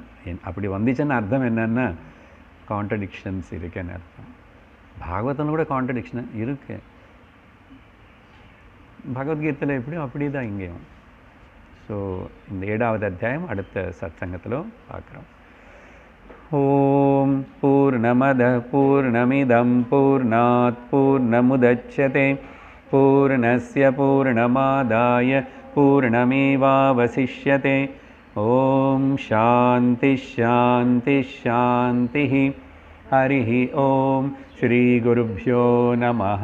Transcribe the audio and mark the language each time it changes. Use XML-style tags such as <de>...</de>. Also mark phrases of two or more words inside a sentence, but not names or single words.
<ta>அப்படி வந்துச்சுன்னு அர்த்தம் என்னன்னா கான்ட்ரடிக்ஷன்ஸ் இருக்குன்னு அர்த்தம். பாகவதத்தில் கூட கான்ட்ரடிக்ஷன் இருக்கு. பகவத்கீதையில் எப்படியும் அப்படி தான் இங்கேயும். ஸோ இந்த 7வது அத்தியாயம் அடுத்த சத்சங்கத்தில் பார்க்குறோம்.</ta> <sa>ॐ पूर्णमद पूर्णमिदं पूर्णात् पूर्णमुदच्यते पूर्णस्य पूर्णमादाय पूर्णमेवावशिष्यते. ॐ शान्ति शान्ति शान्ति. हरिः ओम श्री गुरुभ्यो नमः.</sa>